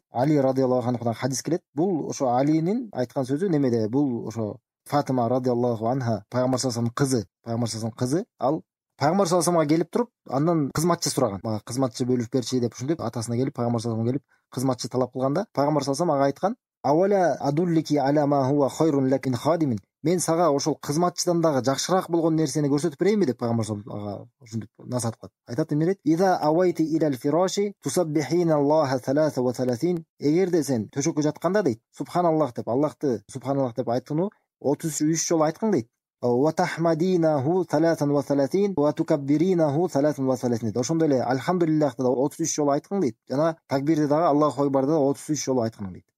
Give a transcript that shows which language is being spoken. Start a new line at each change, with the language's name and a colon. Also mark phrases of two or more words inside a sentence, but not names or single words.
Kyrgyz: Али
Arabic: رضي الله عنه
Kyrgyz: хадис келет. Бул ошо Алинин айткан сөзү немеде? Бул ошо Фатима
Arabic: رضي الله عنها,
Kyrgyz: Пайгамбар
Arabic: صلى الله عليه
Kyrgyz: кызы. Ал Пайгамбар
Arabic: صلى الله عليه
Kyrgyz: келип туруп, андан кызматчы сураган. Мага кызматчы бөлүп берчи деп ушинтип атасына келип, Пайгамбар
Arabic: صلى الله عليه
Kyrgyz: келип кызматчы талап кылганда, Пайгамбар
Arabic: صلى الله عليه
Kyrgyz: ага айткан:
Arabic: "ألا أدلك على ما هو خير لك من خادم".
Kyrgyz: Мен сага ошол кызматчыдан дагы жакшыраак болгон нерсени көрсөтүп берейинби деп Пайгамбар
Arabic: صلى الله عليه
Kyrgyz: ага ушинтип насаат кылат. Айтат эмне дейт?
Arabic: "إذا أويت إلى الفراش تسبحين الله 33".
Kyrgyz: Эгерде сен төшөккө жатканда дейт, субханаллах деп, Аллахты субханаллах деп айткыну 33 жолу айткың дейт.
Arabic: "وتحمدينه 33 وتكبرينه 33".
Kyrgyz: Ошондой эле альхамдулиллахты да 33 жолу айткың дейт. Жана такбирди дагы,
Arabic: الله أكبر
Kyrgyz: да 33 жолу айткың дейт.